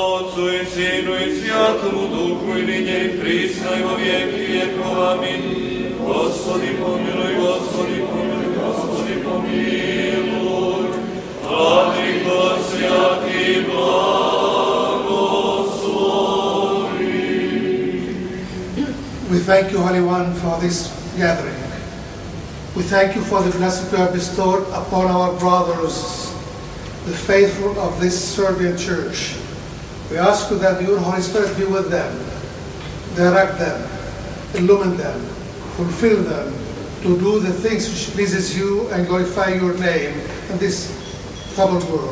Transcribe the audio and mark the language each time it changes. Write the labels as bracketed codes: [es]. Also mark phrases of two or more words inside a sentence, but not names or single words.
[cu] Сыну и Святому Духу и ныне и присно и во веки веков. Amin. Господи помилуй, Господи помилуй, Господи помилуй. Владыко святый, благослови. [en] We thank you, Holy One, for this gathering. We thank you for the blessing you have bestowed upon our brothers, the faithful of this Serbian church. We ask you that your Holy Spirit be with them, direct them, illumine them, fulfill them to do the things which pleases you and glorify your name in this troubled world.